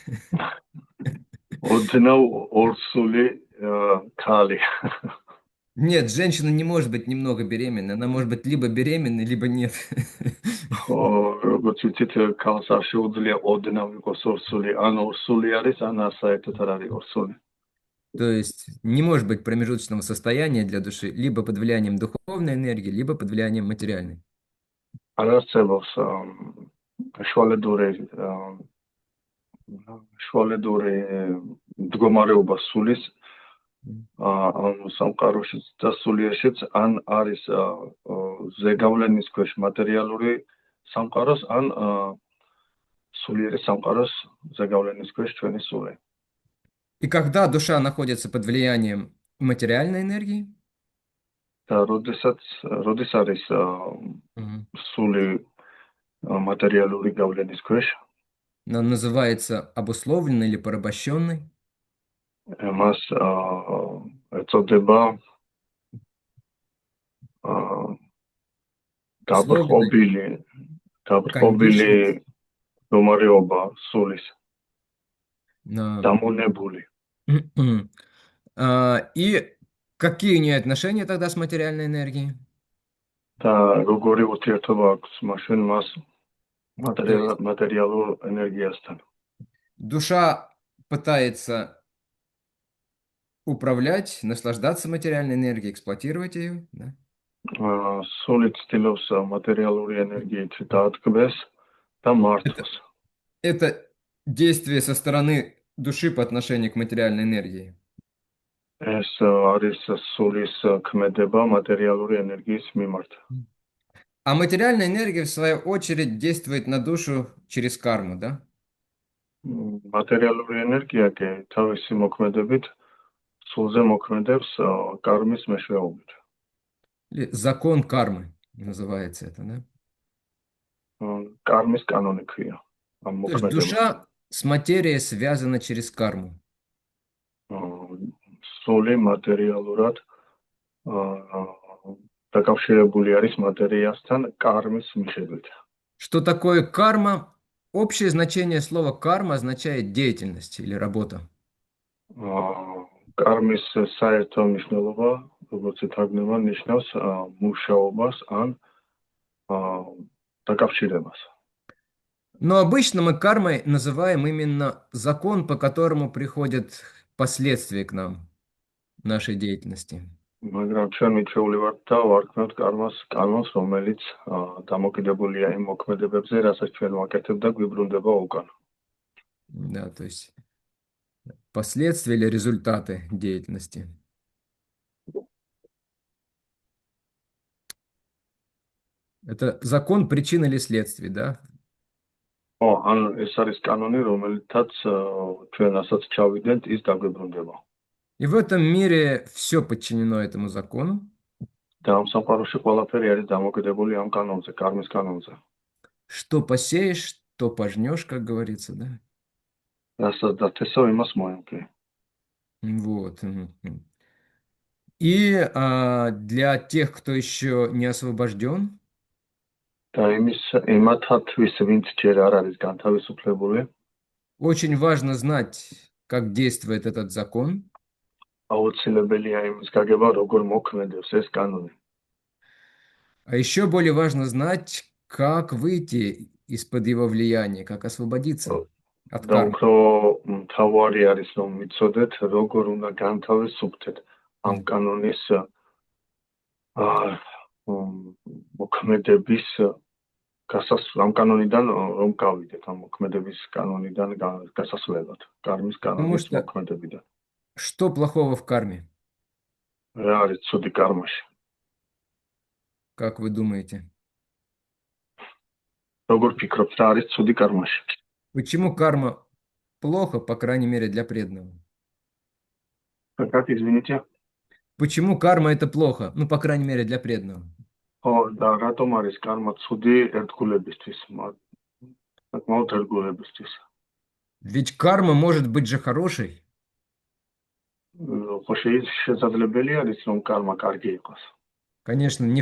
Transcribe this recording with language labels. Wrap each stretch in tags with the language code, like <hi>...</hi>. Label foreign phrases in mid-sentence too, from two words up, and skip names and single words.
<ka>ოდნავ ორსული ქალი.</ka> <ru>Нет, женщина не может быть немного беременна. Она может быть либо беременна, либо нет.</ru> <ka>ხო, როგორც ვიცით, ქალს არ შეუძლია ოდნავ იყოს ორსული, ან ორსული არის, ან საერთოდ არ არის ორსული.</ka> <ru>То есть не может быть промежуточного состояния для души либо под влиянием духовной энергии, либо под влиянием материальной.</ru> <ka>არ არსებობს შუალედური მდგომარეობა სულის ან სამყაროშიც და სულიერშიც, ან არის ზეგავლენის ქვეშ მატერიალური სამყაროს, ან სულიერი სამყაროს ზეგავლენის ქვეშ ჩვენი სული.</ka> <ru>И когда душа находится под влиянием материальной энергии,</ru> <ka>და როდის არის სული მატერიალური გავლენის ქვეშ,</ka> <ru>она называется обусловленной или порабощенной.</ru> <ka>მას ეწოდება გაბრყობილი მდგომარეობა სულის, დამონებული.</ka> <ru>И какие у нее отношения тогда с материальной энергией?</ru> <ka>და როგორი ურთიერთობა აქვს მაშინ მას материалურ ენერგიასთან?</ka> <ru>Душа пытается управлять, наслаждаться материальной энергией, эксплуатировать ее, да?</ru> <ka>სული ცდილობს მატერიალური ენერგიით დაადგმეს და მართოს.</ka> <ru>Это действие со стороны души по отношению к материальной энергии.</ru> <ka>ეს არის სულის ქმედება მატერიალური ენერგიის მიმართ.</ka> <ru>А материальная энергия, в свою очередь, действует на душу через карму, да?</ru> <ka>მატერიალური ენერგია კი თავისი მოქმედებით სულზე მოქმედებს კარმის მეშვეობით.</ka> <ru>Или закон кармы называется это, да?</ru> <ka>კარმის კანონი ქვია.</ka> <ru>То есть душа с материей связана через карму.</ru> <ka>სული მატერიალურად დაკავშირებული არის მატერიასთან კარმის მიხედვით.</ka> <ru>Что такое карма? Общее значение слова карма означает деятельность или работа.</ru> <ka>კარმის საერთო მნიშვნელობა, როგორც ითარგმნება, ნიშნავს მუშაობას ან დაკავშირებას.</ka> <ru>Но обычно мы кармой называем именно закон, по которому приходят последствия к нам, нашей деятельности.</ru> <ka>მაგრამ ჩვენ მიჩეული ვართ და ვარქმევთ კანონს, რომელიც დამოკიდებულია იმ მოქმედებებზე, რასაც ჩვენ ვაკეთებ და გვიბრუნდება უკან.</ka> <ru>Да, то есть последствия или результаты деятельности. Это закон причин или следствий, да?</ru> <ka>ან ეს არის კანონი, რომელთაც ჩვენ ასაც ჩავიდენთ, ის დაგვიბრუნდება.</ka> <ru>И в этом мире все подчинено этому закону.</ru> <ka>და ამ სამყაროში ყველაფერი არის დამოკიდებული ამ კანონზე, კარმის კანონზე.</ka> <ru>Что посеешь, то пожнешь, как говорится, да?</ru> <ka>რასაც დათესავ, იმას მოემკი.</ka> <ru>Вот. И для тех, кто еще не освобожден,</ru> <ka>და იმათთვის, ვინც ჯერ არ არის განთავისუფლებული,</ka> <ru>очень важно знать, как действует этот закон.</ru> <ka>აუცილებელია იმის გაგება, როგორ მოქმედებს ეს კანონი.</ka> <ru>А еще более важно знать, как выйти из-под его влияния, как освободиться от</ru> <ka>და</ka> <ru>кармы.</ru> <ka>უფრო მთავარი არის, რომ ვიცოდეთ, როგორ უნდა განთავისუფლდეთ ამ კანონის მოქმედების ამ კანონიდან რომ გავიდეთ, ამ მოქმედების კანონიდან გასასვლელად, კარმის კანონის მოქმედებიდან.</ka> <ru>Что плохого в карме?</ru> <ka>რა არის ცუდი კარმაში?</ka> <ru>Как вы думаете?</ru> <ka>როგორ ფიქრობთ, რა არის ცუდი კარმაში?</ka> <ru>Почему карма плохо, по крайней мере, для преданного? Как извините? Почему карма это плохо? Ну, по крайней мере, для преданного.</ru> <ka>ხო, და რატომ არის კარმა ცუდი ერთგულებისთვის, საკმაოდ ერთგულებისთვის?</ka> <ru>Ведь карма может быть же хорошей.</ru> <ka>ხო, შესაძლებელი არის, რომ კარმა კარგი იყოს.</ka> <ru>Конечно, не в</ru>